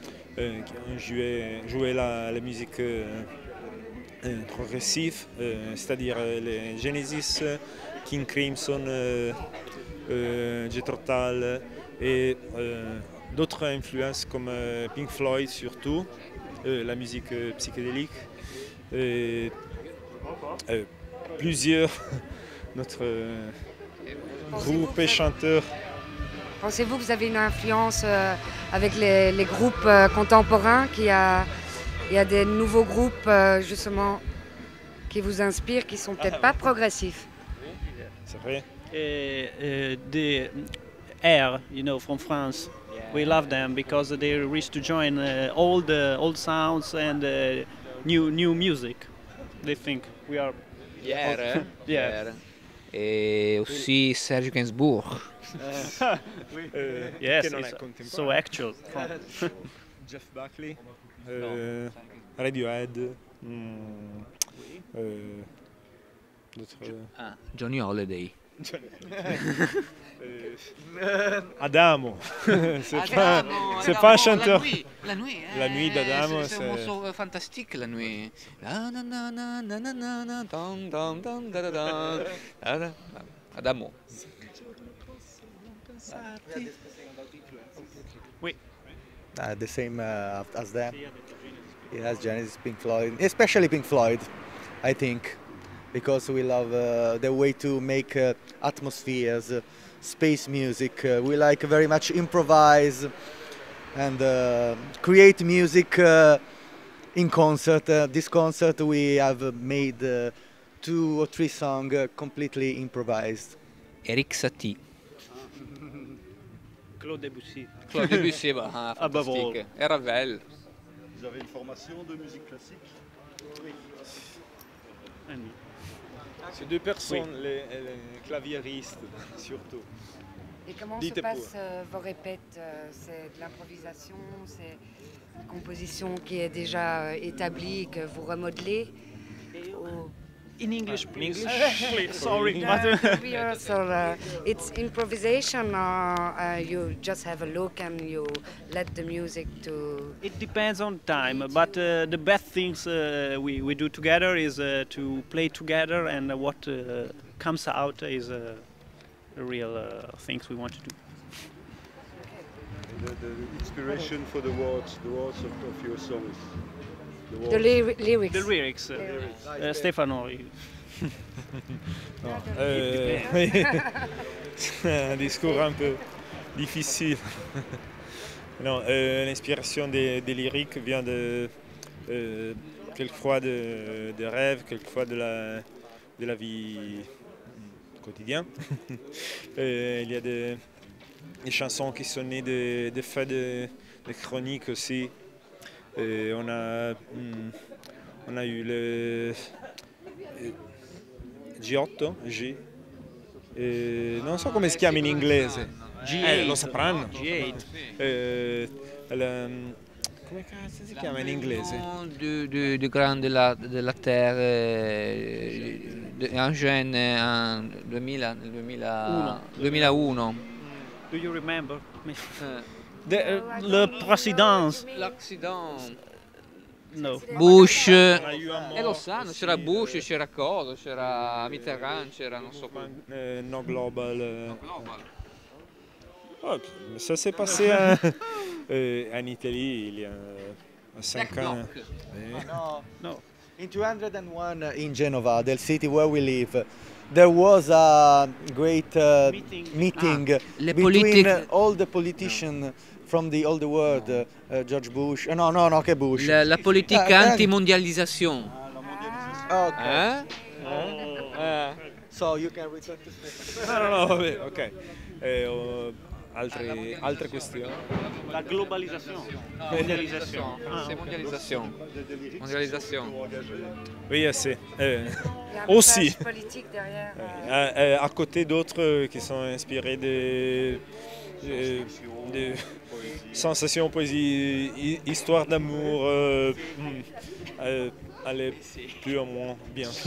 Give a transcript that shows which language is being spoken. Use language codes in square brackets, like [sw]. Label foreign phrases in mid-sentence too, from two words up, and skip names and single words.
[fr] joué la musique progressive, c'est-à-dire les Genesis, King Crimson, Jethro Tull et d'autres influences comme Pink Floyd surtout, la musique psychédélique, et plusieurs notre groupe et chanteurs. Pensez-vous que vous avez une influence avec les groupes contemporains, il y a des nouveaux groupes justement qui vous inspirent, qui sont peut-être pas progressifs? C'est vrai. [en] The Air, from France, we love them because they wish to join old sounds and new music. They think we are. Yeah. Yeah. [fr] Et aussi Serge Gainsbourg. [en] Yes, [it] che non è [en] it's [it] contemporaneo. [en] so actual. [fr] Jeff Buckley, Radiohead, d'autres. Johnny Holiday. Adamo. C'est pas un chanteur. La nuit. La nuit d'Adamo, c'est un morceau fantastique, la nuit. Adamo. Oui. [en] The same as them. Yes, Genesis, Pink Floyd, especially Pink Floyd, I think, because we love the way to make atmospheres, space music. We like very much improvise and create music in concert. This concert we have made 2 or 3 songs completely improvised. Eric Satie. Claude Debussy. Claude Debussy, Above all. [fr] fantastique. Et Ravel. Vous avez une formation de musique classique? Ces 2 personnes, les claviéristes surtout. Et comment Dites se passent vos répètes? C'est de l'improvisation, c'est une composition qui est déjà établie, que vous remodelez? Ou... [en] In English, please. Please, Sorry. rehearsal, it's improvisation, or you just have a look and you let the music to... It depends on time, but the best things we do together is to play together, and what comes out is the real things we want to do. The inspiration for the words of your songs. The lyrics. The lyrics, Stefano. [fr] C'est un discours un peu difficile. Non, l'inspiration des lyriques vient quelquefois de rêves, quelquefois de la vie quotidienne. Il y a des chansons qui sont nées de faits de chroniques aussi. On a eu le G8, [it] non so come si chiama in inglese. G8. Lo sapranno. G8. Come cazzo si chiama in inglese? [fr] Du Grand de la Terre, un jeune en 2001. [en] Do you remember? [fr] Le président. L'accident. No. Bush. On a eu un [it] Lo sanno, c'era Bush, c'era Coso, c'era Mitterrand, c'era non so quoi. No Global. [fr] Oh, ça s'est passé en Italie il y a 5 ans. [en] No. In 201 in Genova, the city where we live, there was a great meeting between all the politicians from all the world, George Bush, [it] che Bush. [fr] La politique anti-mondialisation. [en] Okay. So you can return to [it] No, vabbè, ok. Altre questioni? [fr] La globalisation. Mondialisation. C'est mondialisation. Mondialisation. Oui, assez. Il y a un Aussi. message politique derrière. À côté d'autres qui sont inspirés de sensations, poésie, histoire d'amour, aller plus ou moins bien.